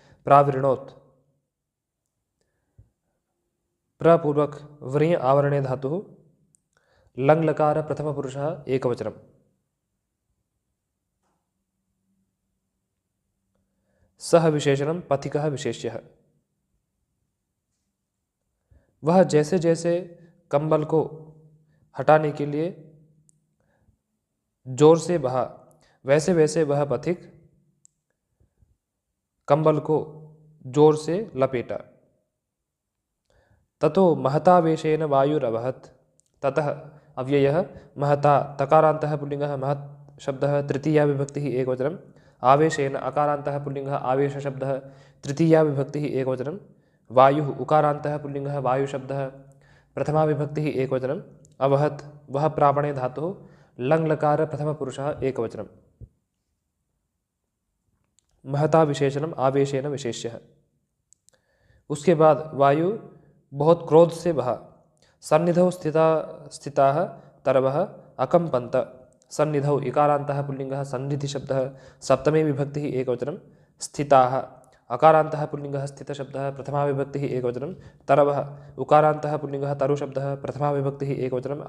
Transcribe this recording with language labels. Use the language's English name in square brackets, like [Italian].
[Sanskrit] प्रावृणोत् प्रपूर्वक व्रीय आवरणे धातुः लङ्लकार प्रथमपुरुषः एकवचनम्। सः विशेषणं पथिकः विशेष्यः। [Hindi] वह जैसे जैसे कंबल को हटाने के लिए जोर से बहा वैसे वैसे वह पथिक कंबल को जोर से लपेटा। [Sanskrit] ततो महतावेशेन वायुरवहत्। ततः अव्ययः महता तकारान्तः पुल्लिङ्गः महत् शब्दः तृतीया विभक्तिः एकवचनम्। आवेशेन अकारान्तः पुल्लिङ्गः आवेशशब्दः तृतीया विभक्तिः एकवचनं। वायुः उकारान्तः पुल्लिङ्गः वायुशब्दः प्रथमा विभक्तिः एकवचनम्। अवहत् वह प्रापणे धातुः लङ्लकार प्रथमपुरुषः एकवचनम्। महता विशेषणम् आवेशेन विशेष्यः। [Hindi] उसके बाद वायु बहुत क्रोध से बहा। [Sanskrit] सन्निधौ स्थिताः तरवः अकम्पन्त। सन्निधौ इकारान्तः पुल्लिङ्गः सन्निधिशब्दः सप्तमी विभक्तिः एकवचनं। स्थिताः अकारान्तः पुल्लिङ्गः स्थितशब्दः प्रथमा विभक्तिः एकवचनं। तरवः उकारान्तः पुल्लिङ्गः तरुशब्दः प्रथमा विभक्तिः एकवचनम्।